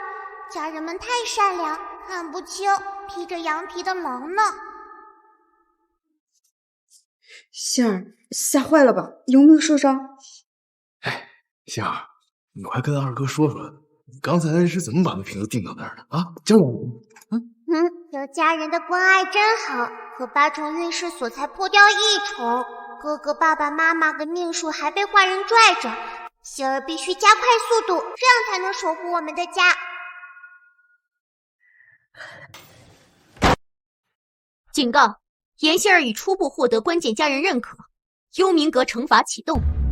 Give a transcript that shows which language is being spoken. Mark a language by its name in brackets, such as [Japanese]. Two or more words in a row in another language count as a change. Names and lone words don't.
[Chinese] 家人們太善良，看不清披着羊皮的狼呢。星兒，嚇壞了吧？有沒有受傷？哎，星兒，你快跟二哥說說，你剛才是怎麼把那瓶子定到那兒的啊？教我。有家人的關愛真好，可8重運勢所才破掉1重，哥哥、爸爸媽媽的命數還被壞人拽着，星兒必須加快速度，這樣才能守護我們的家。警告：嚴星兒已初步獲得關鍵家人認可，幽冥閣懲罰啟動。